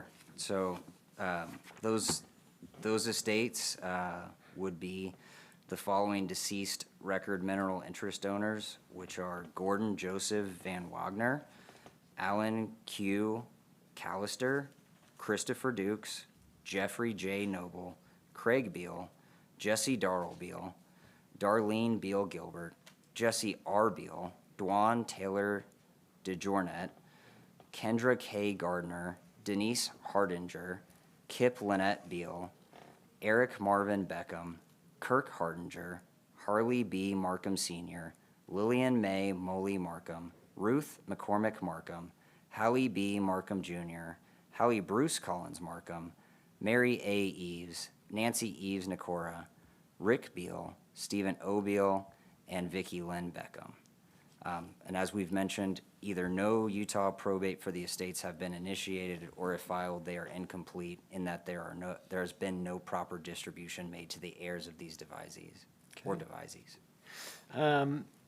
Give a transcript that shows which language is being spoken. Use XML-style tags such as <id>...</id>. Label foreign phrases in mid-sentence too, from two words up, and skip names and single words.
<en>So those estates would be the following deceased record mineral interest owners, which are Gordon Joseph Van Wagner, Alan Q. Callister, Christopher Dukes, Jeffrey J. Noble, Craig Beal, Jesse Darrell Beal, Darlene Beal Gilbert, Jesse R. Beal, Dwan Taylor DeJournet, Kendra K. Gardner, Denise Hardinger, Kip Lynette Beal, Eric Marvin Beckham, Kirk Hardinger, Harley B. Markham Sr., Lillian May Moley Markham, Ruth McCormick Markham, Hallie B. Markham Jr., Hallie Bruce Collins Markham, Mary A. Eves, Nancy Eves Nicora, Rick Beal, Stephen O. Beal, and Vicki Lynn Beckham. And as we've mentioned, either no Utah probate for the estates have been initiated, or if filed, they are incomplete in that there has been no proper distribution made to the heirs of these devisees or devisees.</en>